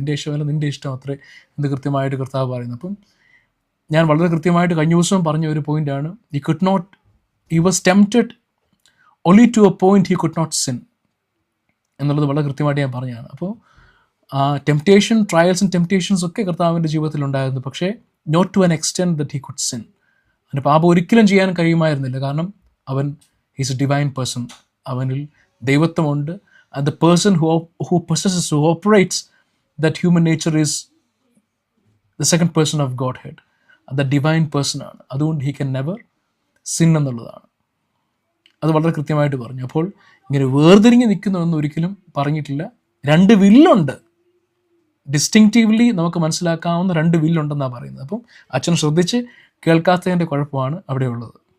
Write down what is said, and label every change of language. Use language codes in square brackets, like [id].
[ml] എൻ്റെ ഇഷ്ടമല്ല നിൻ്റെ ഇഷ്ടം അത്രേ എന്ന് കൃത്യമായിട്ട് കർത്താവ് പറയുന്നത്. അപ്പം ഞാൻ വളരെ കൃത്യമായിട്ട് കഴിഞ്ഞ ദിവസം പറഞ്ഞ ഒരു പോയിൻ്റാണ്, [en] he was tempted only to a point he could not sin [ml] എന്നുള്ളത് വളരെ കൃത്യമായിട്ട് ഞാൻ പറഞ്ഞതാണ്. അപ്പോൾ ടെംപ്റ്റേഷൻ, ട്രയൽസും ടെംപ്റ്റേഷൻസ് ഒക്കെ കർത്താവിൻ്റെ ജീവിതത്തിലുണ്ടായിരുന്നു. [en] പക്ഷേ not to an extent that he could sin. [ml] അവന് പാപം ഒരിക്കലും ചെയ്യാൻ കഴിയുമായിരുന്നില്ല. കാരണം അവൻ [en] Is a divine person. [ml] അവനിൽ ദൈവത്വമുണ്ട്. And the person [en] who possesses, who operates that human nature is the second person of Godhead. [ml] അത് ഡിവൈൻ പേഴ്സൺ ആണ്. അതുകൊണ്ട് [en] he can never sin [ml] എന്നുള്ളതാണ്. അത് വളരെ കൃത്യമായിട്ട് പറഞ്ഞു. അപ്പോൾ ഇങ്ങനെ വേർതിരിഞ്ഞ് നിൽക്കുന്നുവെന്ന് ഒരിക്കലും പറഞ്ഞിട്ടില്ല. 2 വില്ലുണ്ട്, ഡിസ്റ്റിങ്റ്റീവ്ലി നമുക്ക് മനസ്സിലാക്കാവുന്ന 2 വില്ലുണ്ടെന്നാണ് പറയുന്നത്. അപ്പം അച്ഛൻ ശ്രദ്ധിച്ച് കേൾക്കാത്തതിൻ്റെ കുഴപ്പമാണ് അവിടെയുള്ളത്.